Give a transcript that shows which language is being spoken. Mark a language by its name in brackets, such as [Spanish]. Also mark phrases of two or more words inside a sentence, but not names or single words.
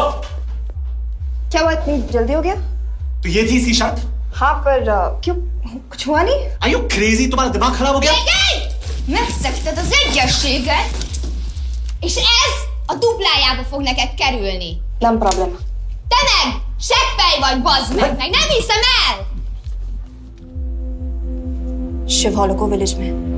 [Hindi] क्या हुआ इतनी जल्दी हो गया? तो ये थी सी शर्त? हाँ पर क्यों कुछ हुआ नहीं? [English] Are you crazy? [Hindi] तुम्हारा दिमाग खराब हो गया? [Hungarian] Megszegted az egyességet, és ez a duplájába fog neked kerülni. Nem problema. Te meg seggfej vagy, bazd meg nem hiszem el! [Hindi] शिव हॉलोको विलेज में।